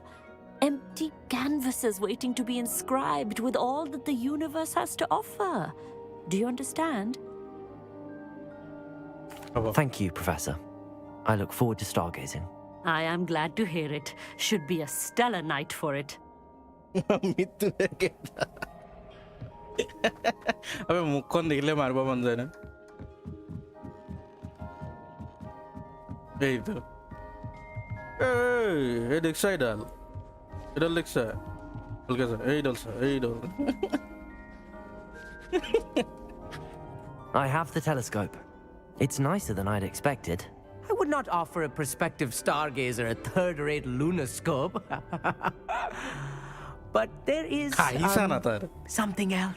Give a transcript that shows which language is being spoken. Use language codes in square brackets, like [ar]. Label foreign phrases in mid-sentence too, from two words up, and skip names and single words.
[en] Empty canvases waiting to be inscribed with all that the universe has to offer. Do you understand? Thank you, Professor. I look forward to stargazing. I am glad to hear it. Should be a stellar night for it. अबे मुखन देखले मारबा बन जाए ना এই তো এই দেখছ এডাল দেখছ বলকে এই ডাল I have the telescope. It's nicer than I'd expected. I would not offer a prospective stargazer a third-rate lunoscope. But there is something else.